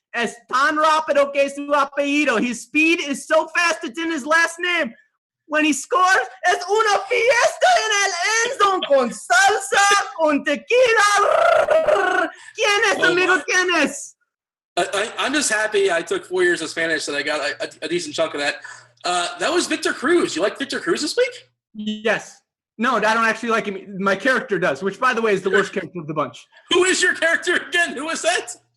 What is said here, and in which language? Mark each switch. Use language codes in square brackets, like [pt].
[es] Es tan rápido que su apellido. [en] His speed is so fast, it's in his last name. [es] When he scores, es una fiesta en el end zone con salsa, con tequila. ¿Quién es, amigo? ¿Quién es? [en] I'm just happy I took 4 years of Spanish that I got a decent chunk of that. That was Victor Cruz. You like Victor Cruz this week? Yes. No, I don't actually like him. My character does, which, by the way, is the worst character of the bunch. Who is your character again? Who is that?